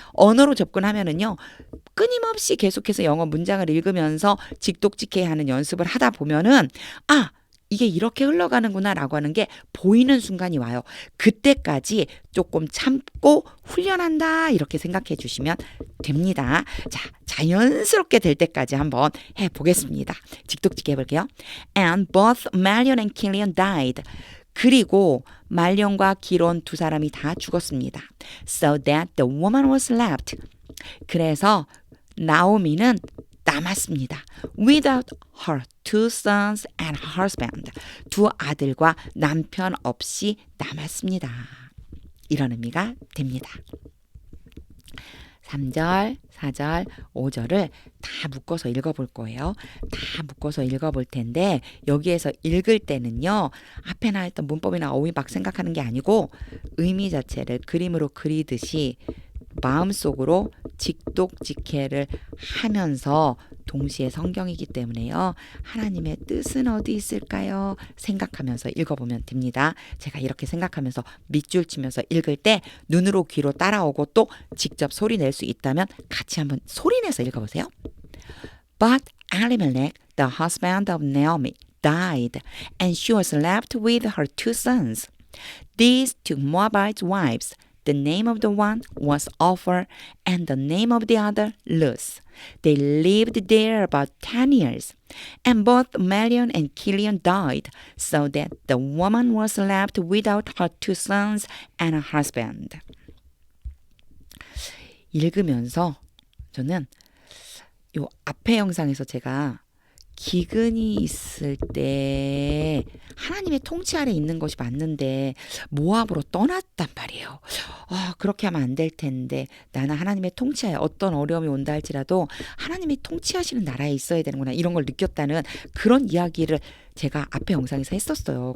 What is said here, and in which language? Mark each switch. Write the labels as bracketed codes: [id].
[ko] 언어로 접근하면은요. 끊임없이 계속해서 영어 문장을 읽으면서 직독직해하는 연습을 하다 보면은 이게 이렇게 흘러가는구나 라고 하는 게 보이는 순간이 와요. 그때까지 조금 참고 훈련한다 이렇게 생각해 주시면 됩니다. 자, 자연스럽게 될 때까지 한번 해보겠습니다. 직독직해 해볼게요. [en] And both Marion and Killian died. [ko] 그리고 말년과 기론 두 사람이 다 죽었습니다. [en] So that the woman was left. [ko] 그래서 나오미는 남았습니다. [en] Without her two sons and husband. [ko] 두 아들과 남편 없이 남았습니다. 이런 의미가 됩니다. 3절, 4절, 5절을 다 묶어서 읽어볼 거예요. 다 묶어서 읽어볼 텐데 여기에서 읽을 때는요. 앞에 나왔던 문법이나 어휘 막 생각하는 게 아니고 의미 자체를 그림으로 그리듯이 마음속으로 직독직해를 하면서 동시에 성경이기 때문에요. 하나님의 뜻은 어디 있을까요? 생각하면서 읽어보면 됩니다. 제가 이렇게 생각하면서 밑줄 치면서 읽을 때 눈으로 귀로 따라오고 또 직접 소리 낼 수 있다면 같이 한번 소리내서 읽어보세요. [en] But Elimelech, the husband of Naomi, died, and she was left with her two sons. These two Moabite wives. The name of the one was Ophir, and the name of the other Luz. They lived there about 10 years. And both Malion and Killian died, so that the woman was left without her two sons and a husband. [ko] 읽으면서 저는 요 앞에 영상에서 제가 기근이 있을 때 하나님의 통치 아래 있는 것이 맞는데 모압으로 떠났단 말이에요. 그렇게 하면 안 될 텐데 나는 하나님의 통치하에 어떤 어려움이 온다 할지라도 하나님이 통치하시는 나라에 있어야 되는구나 이런 걸 느꼈다는 그런 이야기를 제가 앞에 영상에서 했었어요.